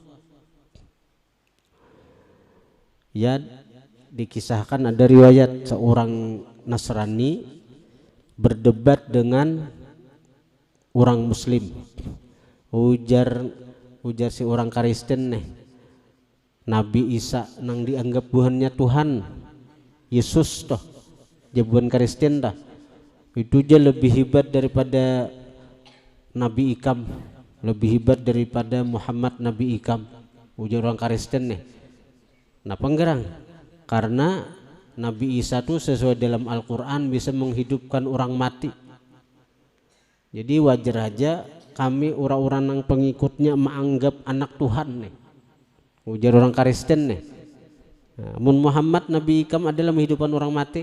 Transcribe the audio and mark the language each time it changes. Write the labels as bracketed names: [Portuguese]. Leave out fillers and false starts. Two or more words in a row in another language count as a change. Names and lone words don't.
[Indonesian] Ya, dikisahkan ada riwayat seorang Nasrani berdebat dengan orang Muslim. [Banjar] Ujar si orang Kristen nih, Nabi Isa nang dianggap buhannya Tuhan, Yesus toh, jabuan Kristen dah. Itu aja lebih hebat daripada Nabi Ikam, lebih hebat daripada Muhammad Nabi Ikam. Ujar orang Kristen nih. Kenapa ngerang? [Indonesian] Karena Nabi Isa tuh sesuai dalam Al-Quran bisa menghidupkan orang mati. Jadi wajar aja kami orang-orang yang pengikutnya menganggap anak Tuhan nih. [Banjar] Ujar orang Kristen nih. Mun Muhammad Nabi Ikam adalah menghidupkan orang mati.